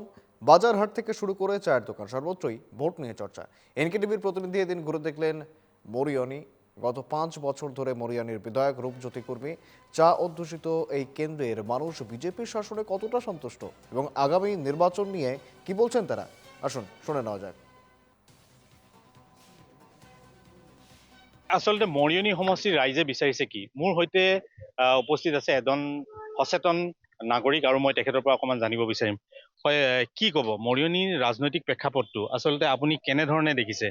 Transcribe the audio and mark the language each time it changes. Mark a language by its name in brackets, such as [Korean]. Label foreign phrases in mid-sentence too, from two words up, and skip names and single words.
[Bangla] বাজারহাট থেকে শুরু করে চায়ের দোকান সর্বত্রই ভোট নিয়ে চর্চা। এনকেটিভির প্রতিনিধি এদিন ঘুরে দেখলেন মরিয়নি। গত 5 বছর ধরে মরিয়ানির বিধায়ক রূপজ্যোতি কুর্মী চা অধ্যুষিত এই কেন্দ্রের মানুষ বিজেপির শাসনে কতটা সন্তুষ্ট এবং আগামী নির্বাচন নিয়ে কি বলছেন তারা, আসুন শুনে নেওয়া যাক। [Assamese] আচলতে মৰিয়নি সমষ্টিৰ ৰাইজে বিচাৰিছে কি? মোৰ সৈতে উপস্থিত আছে এজন সচেতন নাগৰিক আৰু মই তেখেতৰ পৰা অকণমান জানিব বিচাৰিম। হয়, কি ক'ব মৰিয়নিৰ ৰাজনৈতিক প্ৰেক্ষাপটটো আচলতে আপুনি কেনেধৰণে দেখিছে?